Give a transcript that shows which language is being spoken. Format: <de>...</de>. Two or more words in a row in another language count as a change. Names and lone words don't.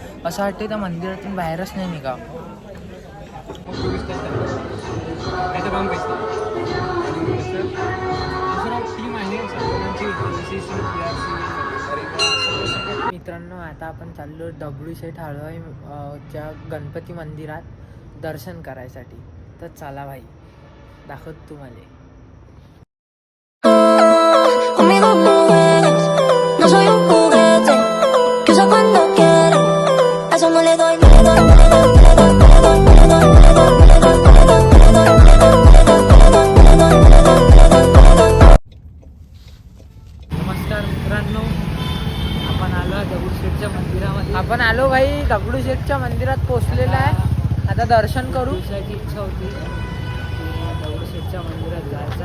<mr>असं वाटतं त्या मंदिरातून बाहेरच नाही निघाव. मित्रांनो आता आपण चाललो दगडूशेठ हलवाईच्या गणपती मंदिरात दर्शन करायसाठी. तर चला भाई, दाखवत तुम्हाला.</mr> <es>Conmigo puedes, no soy un juguete que usa cuando quiere. A eso no le doy, no le doy, no le doy, no le doy, no le doy, no le doy, no le doy, no le doy, no le doy, no le doy, no le doy,</es> <mr>नमस्कार मित्रांनो, आपण आलो दगडूशेठच्या मंदिरामध्ये. आपण आलो भाई दगडूशेठच्या मंदिरात पोहोचलेला आहे. आता दर्शन करू. दिवसाची इच्छा होती दगडूशेठच्या मंदिरात जायचं.</mr>